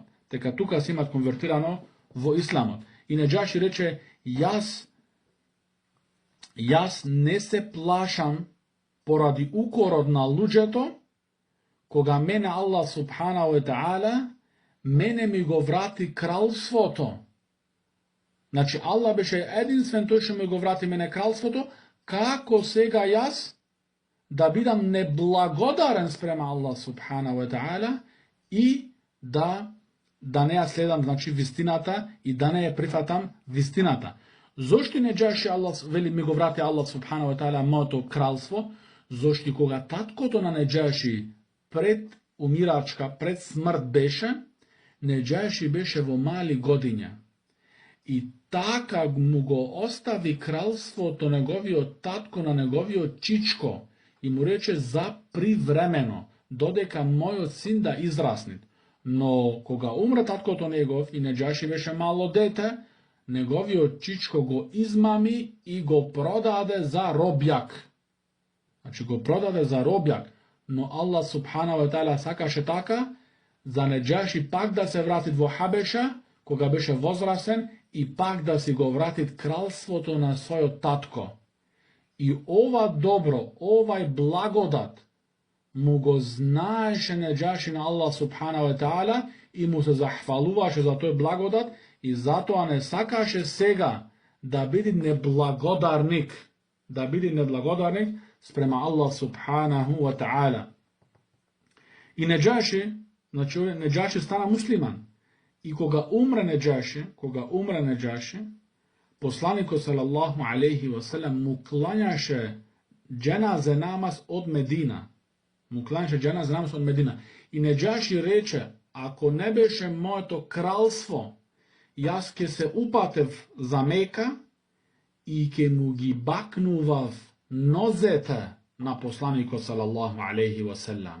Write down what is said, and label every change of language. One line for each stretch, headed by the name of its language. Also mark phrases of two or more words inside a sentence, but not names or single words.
Macedonian: Дека тука се имат конвертирано во исламот. И Неџаши рече, јас не се плашам поради укорот на луѓето, кога мене Аллах
Arabic: سبحانه وتعالى,
Macedonian: мене ми го врати кралството. Значи, Аллах беше единствен тој што ми го врати мене кралството, како сега јас да бидам неблагодарен спрема Аллах
Arabic: سبحانه وتعالى
Macedonian: и да не ја следам, значи, вистината и да не ја прифатам вистината. Зошто Неџаши Аллах вели ми го врати Аллах
Arabic: سبحانه وتعالى
Macedonian: моето кралство? Зошто кога таткото на Неџаши пред умирачка, пред смрт беше, Неџаши беше во мали годиња. И така му го остави кралството неговиот татко на неговиот чичко и му рече за привремено, додека мојот син да израсне. Но кога умре таткото негов и Неџаши беше мало дете, неговиот чичко го измами и го продаде за робјак. Значи го продаде за робјак. Но Аллах
Arabic: سبحانه وتعالى
Macedonian: сакаше така, за Неџаши пак да се врати во Хабеша, кога беше возрасен, и пак да си го вратит кралството на својот татко. И ова добро, овај благодат, му го знаеше Неџаши на Аллах
Arabic: سبحانه وتعالى
Macedonian: и му се захвалуваше за тој благодат и затоа не сакаше сега да биде неблагодарник, спрема Аллах
Arabic: سبحانه وتعالى.
Macedonian: И Неџаши стана муслиман. И кога умре Неџаши, посланикот
Arabic: صلى الله عليه وسلم
Macedonian: му клањаше џеназе намаз од Медина. И Неџаши рече, ако не беше моето кралство, јас ке се упатев за Мека и ке му ги бакнував нозете на посланикот
Arabic: صلى الله عليه وسلم.